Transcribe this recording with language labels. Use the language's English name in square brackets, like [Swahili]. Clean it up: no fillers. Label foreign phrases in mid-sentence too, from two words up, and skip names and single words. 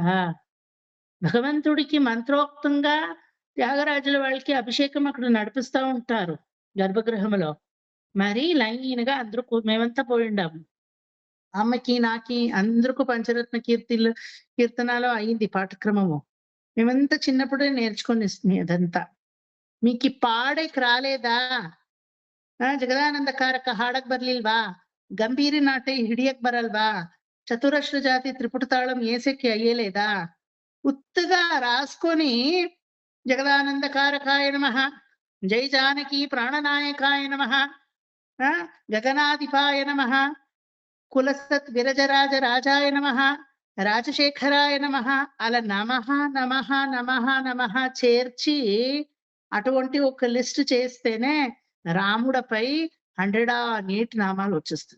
[Telugu] భగవంతుడికి మంత్రోక్తంగా త్యాగరాజుల వాళ్ళకి అభిషేకం అక్కడ నడిపిస్తూ ఉంటారు గర్భగృహంలో. మరి లైన్ గా అందరూ మేమంతా పోయిండాము. అమ్మకి నాకి అందరికి పంచరత్న కీర్తనలో అయింది పాఠక్రమము. మేమంతా చిన్నప్పుడే నేర్చుకొని అదంతా. మీకు పాడేకి రాలేదా? [Kannada] ಜಗದಾನಂದಕಾರಕ ಹಾಡಕ್ ಬರ್ಲಿಲ್ವಾ? ಗಂಭೀರಿ ನಾಟೆ ಹಿಡಿಯಕ್ ಬರಲ್ವಾ? [Telugu] చతురస్ర జాతి త్రిపుట తాళం ఏసెక్కి అయ్యలేదా? ఉత్తగా రాసుకొని [Sanskrit] జగదానందకారకాయ నమః, జై జానకి ప్రాణనాయకాయ నమః, గగనాధిపాయ నమః, కులసత్ విరజరాజ రాజాయ నమః, రాజశేఖరాయ నమః [Telugu] అలా నమః నమః నమః నమః చేర్చి అటువంటి ఒక లిస్ట్ చేస్తేనే రాముడిపై 108 నామాలు వచ్చేస్తుంది.